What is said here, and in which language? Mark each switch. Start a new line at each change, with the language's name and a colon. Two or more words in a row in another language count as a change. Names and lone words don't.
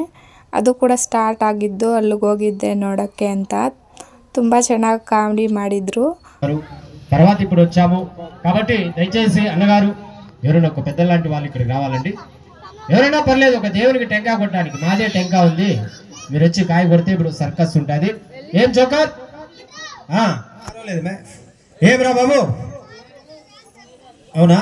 Kannada: ಅದು ಕೂಡ ಸ್ಟಾರ್ಟ್ ಆಗಿದ್ದು ಅಲ್ಲಿಗೆ ಹೋಗಿದ್ದೆ ನೋಡೋಕ್ಕೆ ಅಂತ. ತುಂಬ ಚೆನ್ನಾಗಿ ಕಾಮಿಡಿ ಮಾಡಿದರು.
Telugu: తర్వాత ఇప్పుడు వచ్చాము కాబట్టి దయచేసి అన్నగారు ఎవరైనా ఒక పెద్దలాంటి వాళ్ళు ఇక్కడికి రావాలండి. ఎవరైనా పర్లేదు, ఒక దేవునికి టెంకాయ కొట్టడానికి. మాదే టెంకాయ ఉంది, మీరు వచ్చి కాయ కొడితే ఇప్పుడు సర్కస్ ఉంటుంది. ఏం జోకర్ ఏమ్రా బాబు, అవునా?